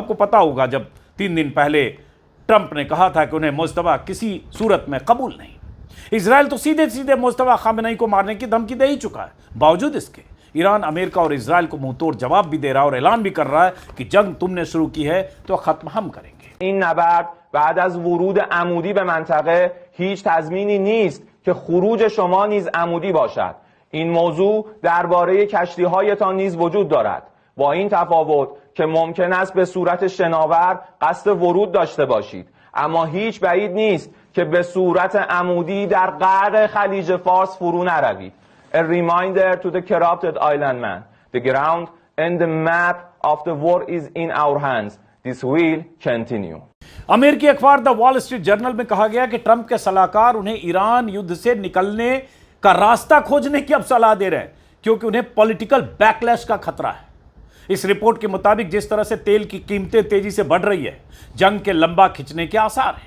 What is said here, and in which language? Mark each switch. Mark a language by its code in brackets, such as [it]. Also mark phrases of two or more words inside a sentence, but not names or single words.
[hi] आपको पता होगा जब 3 दिन पहले ट्रंप ने कहा था कि उन्हें मुस्तफा किसी सूरत में कबूल नहीं। इजराइल तो सीधे सीधे मुस्तफा खामेनेई को मारने की धमकी दे ही चुका है। बावजूद इसके ईरान अमेरिका और इजराइल को मुंहतोड़ जवाब भी दे रहा है और ऐलान भी कर रहा है कि जंग तुमने शुरू की है तो खत्म हम करेंगे। [fa] این نبرد بعد از ورود عمودی به منطقه هیچ تضمینی نیست که خروج شما نیز عمودی باشد. این موضوع درباره کشتی‌هایتان نیز وجود دارد. با این تفاوت که ممکن است به صورت شناور قصد ورود داشته باشید، اما هیچ بعید نیست که به صورت عمودی در غرب خلیج فارس فرو نروید. [en] A reminder to the corrupted island man. The ground and the map of the war is in our hands. This will continue. [hi] अमेरिकी अखबार द वॉल स्ट्रीट जर्नल में कहा गया कि ट्रंप के सलाहकार उन्हें ईरान युद्ध से निकलने का रास्ता खोजने की अब सलाह दे रहे हैं क्योंकि उन्हें [en] political backlash [hi] का खतरा है। इस रिपोर्ट के मुताबिक जिस तरह से तेल की कीमतें तेजी से बढ़ रही है, जंग के लंबा खिंचने के आसार हैं।